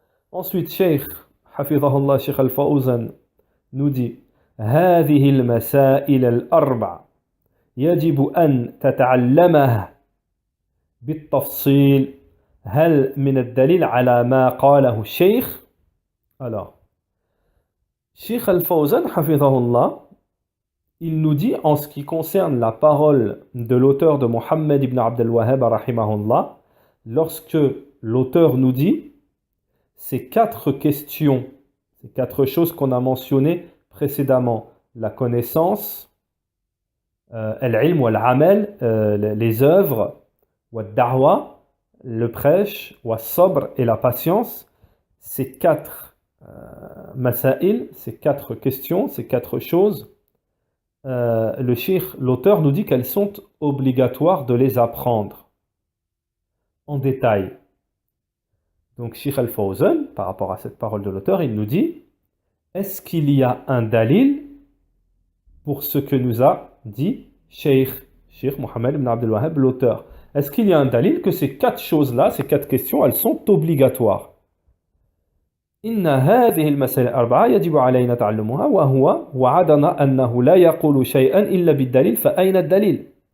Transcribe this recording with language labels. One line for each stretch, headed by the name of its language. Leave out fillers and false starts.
French: Ensuite, Cheikh, hafidhahullah, Cheikh Al-Fawzan, nous dit
Arabic: هذه المسائل الأربع يجب أن تتعلمها بالتفصيل هل من الدليل على ما قاله الشيخ.
French: Alors, Cheikh Al-Fawzan, hafidhahullah, il nous dit en ce qui concerne la parole de l'auteur de Mohammed ibn Abdel Wahhab, rahimahullah, lorsque l'auteur nous dit ces 4 questions, ces 4 choses qu'on a mentionnées précédemment, la connaissance, al-ilm wa al-amal, les œuvres, wa al-da'wa, le prêche, wa sabr et la patience, ces 4 masail, ces 4 questions, ces 4 choses, le cheikh, l'auteur nous dit qu'elles sont obligatoires de les apprendre en détail. Donc Cheikh Al-Fawzan, par rapport à cette parole de l'auteur, il nous dit: est-ce qu'il y a un dalil pour ce que nous a dit Cheikh Mohammed ibn Abdel Wahhab, l'auteur? Est-ce qu'il y a un dalil que ces 4 choses-là, ces 4 questions, elles sont obligatoires?
Arabic: إن هذه المسائل الأربعة يجب علينا تعلمها وهو وعدنا أنه لا يقول شيئا إلا بالدليل فأين الدليل.